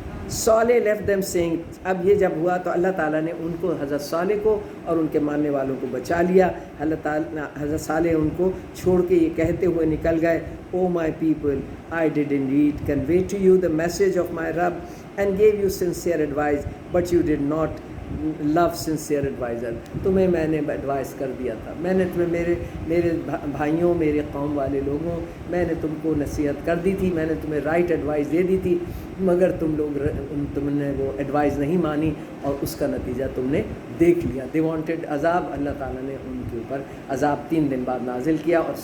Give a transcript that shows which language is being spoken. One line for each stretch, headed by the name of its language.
Urdu: صالح
English: left them saying،
Urdu: اب یہ جب ہوا تو اللہ تعالیٰ نے ان کو، حضرت صالح کو اور ان کے ماننے والوں کو بچا لیا. حضرت صالح ان کو چھوڑ کے یہ کہتے ہوئے نکل گئے،
English: Oh my people I did indeed convey to you the message of my Rabb and gave you sincere advice but you did not love sincere advisor.
Urdu: تمہیں میں نے ایڈوائز کر دیا تھا، میں نے تمہیں میرے بھائیوں، میرے قوم والے لوگوں، میں نے تم کو نصیحت کر دی تھی، میں نے تمہیں رائٹ ایڈوائز دے دی تھی، مگر تم نے وہ ایڈوائز نہیں مانی اور اس کا نتیجہ تم نے دیکھ لیا.
English: they wanted
Urdu: عذاب، اللہ تعالیٰ نے ان کے اوپر عذاب 3 دن بعد نازل کیا.